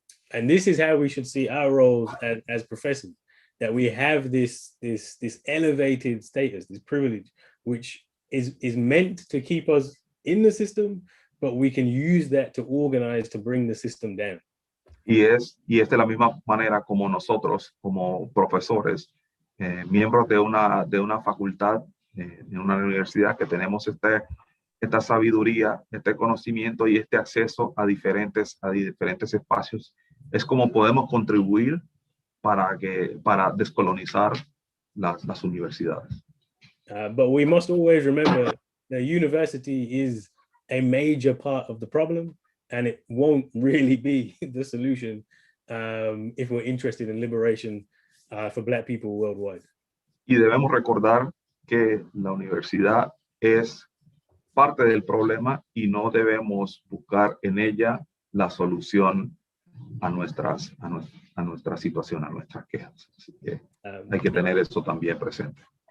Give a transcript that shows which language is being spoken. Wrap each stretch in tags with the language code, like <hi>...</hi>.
<en>And this is how we should see our roles as professors, that we have this elevated status, this privilege, which is meant to keep us in the system, but we can use that to organize to bring the system down.</en> <es>Y es de la misma manera como nosotros, como profesores, miembros de una facultad, en una universidad, que tenemos esta sabiduría, este conocimiento y este acceso a diferentes espacios, es como podemos contribuir para descolonizar las universidades.</es> <en>But we must always remember that university is a major part of the problem, and it won't really be the solution if we're interested in liberation for Black people worldwide.</en> <es>Y debemos recordar que la universidad es parte del problema y no debemos buscar en ella la solución a nuestra situación, a nuestras quejas. Así que hay que tener eso también presente.</es>